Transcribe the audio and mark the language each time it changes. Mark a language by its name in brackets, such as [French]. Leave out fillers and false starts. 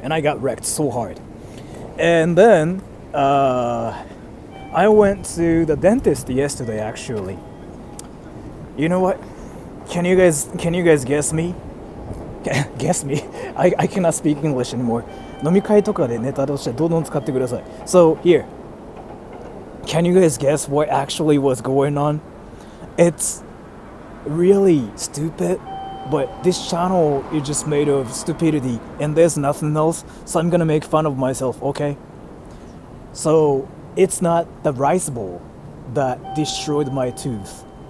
[English] And I got wrecked so hard. And then, I went to the dentist yesterday actually. You know what? Can you guys guess me? Guess me? I cannot speak English anymore. [Japanese] 飲み会とかでネタとしてどんどん使ってください. [English] So here. Can you guys guess what actually was going on? It's really stupid, but this channel is just made of stupidity and there's nothing else, so I'm gonna make fun of myself, okay? So it's not the rice bowl that destroyed my tooth.